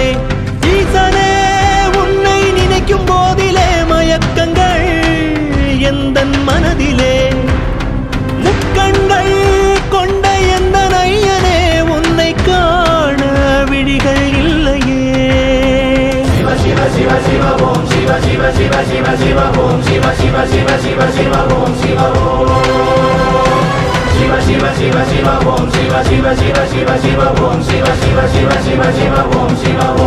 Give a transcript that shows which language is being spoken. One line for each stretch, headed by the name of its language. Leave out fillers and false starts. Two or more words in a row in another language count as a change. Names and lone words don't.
Tamil: ஈசனே உன்னை நினைக்கும் போதிலே மயக்கங்கள் எந்தன் மனதிலே முக்கண்கள் கொண்ட எந்த நையனே உன்னை காண விழிகள் இல்லையே.
Sanskrit: शिव शिव शिव शिव ओम शिव शिव शिव शिव शिव ओम शिव शिव शिव शिव शिव ओम शिव शिव शिव शिव शिव ओम शिव शिव शिव शिव शिव ओम शिव शिव शिव शिव शिव ओम शिव